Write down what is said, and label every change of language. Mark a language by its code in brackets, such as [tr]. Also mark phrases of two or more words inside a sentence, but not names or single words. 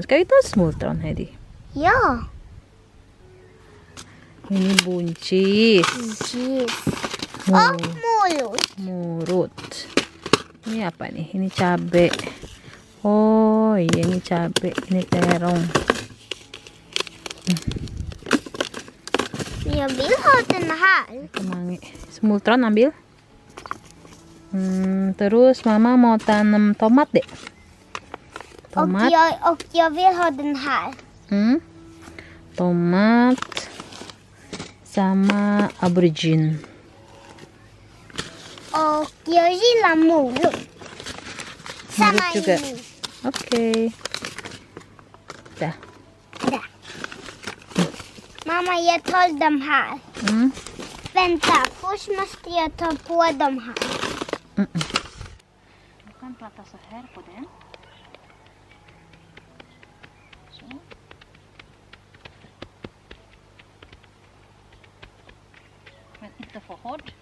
[id] Sekali itu smultron, Hedi. Ja. Ini buncis. Cheese. Mu- Morot. Murut. Ini apa nih? Ini cabe. Oh iya, ini cabe. Ini terong. [sv] Jag vill ha den här. [id] Kemangi. Smultron ambil. Terus mama mau tanam tomat deh. Tomat. [sv] Och jag vill ha den här. [id] Tomat sama aubergine. [sv] Och jag gillar morot. [id] Sama Morot juga. ini. Oke. Dah. [sv] Där. Mamma, jag tar de här. Vänta, först måste jag ta på de här. Du kan prata så här på den. Så. Men inte för hård.